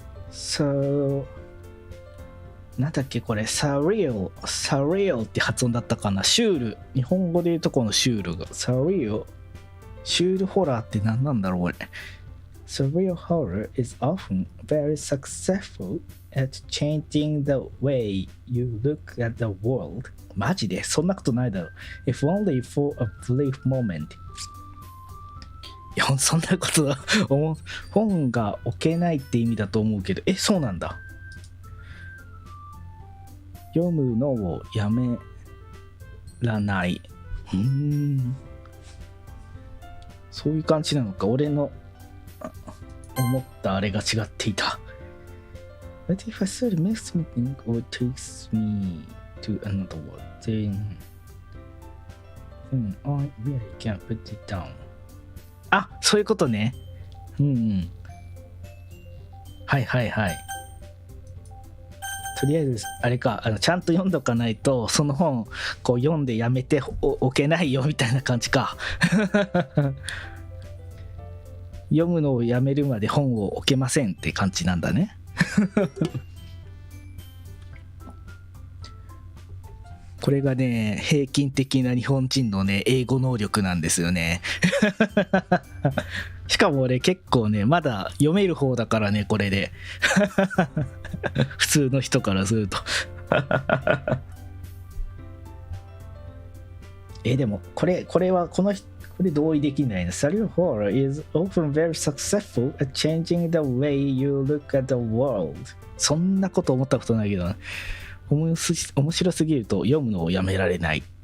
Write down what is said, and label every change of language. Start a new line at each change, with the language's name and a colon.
Japanese: Soなんだっけこれサリオって発音だったかな。シュール、日本語で言うとこのシュールがサリオ、シュールホラーって何なんだろうこれ。
English: Surreal horror is often very successful at changing the way you look at the world.
Japanese: マジでそんなことないだろ。
English: If only for a brief moment.
Japanese: いやそんなこと本が置けないって意味だと思うけど、そうなんだ。読むのをやめらない。そういう感じなのか。俺の思ったあれが違っていた。
English: But if a story makes me think or takes me to another world, then I really can't put it down.
Japanese: そういうことね。はいはいはい。とりあえずあれか、ちゃんと読んどかないとその本こう読んでやめておけないよみたいな感じか読むのをやめるまで本を置けませんって感じなんだねこれがね平均的な日本人のね英語能力なんですよねしかも俺結構ねまだ読める方だからねこれで普通の人からするとでもこれはこれ同意できないな。
English: Serial horror is often very successful at changing the way you look at the world.
Japanese: そんなこと思ったことないけどな。面白すぎると読むのをやめられない。